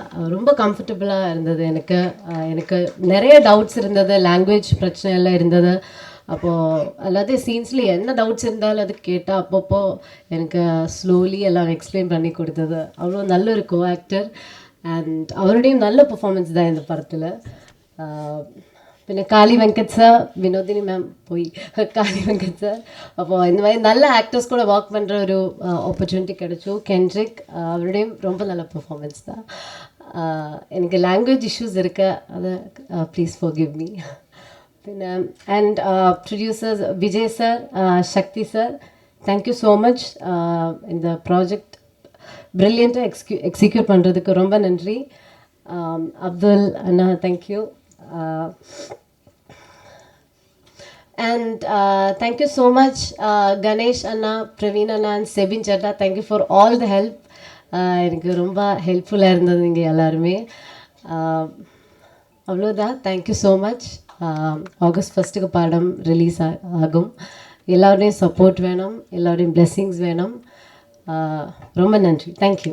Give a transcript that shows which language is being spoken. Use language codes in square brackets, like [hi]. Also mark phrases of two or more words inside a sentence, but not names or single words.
[ta] ரொம்ப கம்ஃபர்டபுளாக இருந்தது எனக்கு நிறைய டவுட்ஸ் இருந்தது, லாங்குவேஜ் பிரச்சனை எல்லாம் இருந்தது. அப்போது எல்லாத்தையும் சீன்ஸில் என்ன டவுட்ஸ் இருந்தாலும் அது கேட்டால் அப்பப்போ எனக்கு ஸ்லோலி எல்லாம் எக்ஸ்பிளைன் பண்ணி கொடுத்தது. அவ்வளோ நல்ல ஒரு [en] co actor and [ta] அவருடையும் நல்ல பர்ஃபார்மன்ஸ் தான் இந்த படத்தில். പിന്നെ കാളി വെങ്കட் சார், வினோதினி மேம் போய் காளி வெங்கட் சார். அப்போது இந்த மாதிரி நல்ல ஆக்டர்ஸ் கூட ஒர்க் பண்ணுற ஒரு ஆப்பர்ச்சுனிட்டி கிடைச்சோம். கென்ட்ரிக் அவருடையும் ரொம்ப நல்ல பெர்ஃபார்மன்ஸ் தான். எனக்கு [en] language issues [ta] இருக்கு, அதை [en] please forgive me. [ml] പിന്നെ [en] and producers [ml] വിജയ് സാർ, ശക്തി സാർ, [en] thank you so much. [ta] இந்த [en] project brilliantly execute [ta] பண்ணுறதுக்கு ரொம்ப நன்றி. அப்துல் அண்ணா, தேங்க்யூ. [en] And thank you so much, Ganesh Anna, Praveen Anna and Sebin Chadda. Thank you for all the help. [ta] எனக்கு ரொம்ப ஹெல்ப்ஃபுல்லாக இருந்தது நீங்கள் எல்லாருமே. அவ்வளோதான். [en] thank you so much. [ta] ஆகஸ்ட் 1 படம் ரிலீஸ் ஆகும். எல்லோருடையும் சப்போர்ட் வேணும், எல்லோருடையும் பிளெஸ்ஸிங்ஸ் வேணும். ரொம்ப நன்றி. தேங்க்யூ.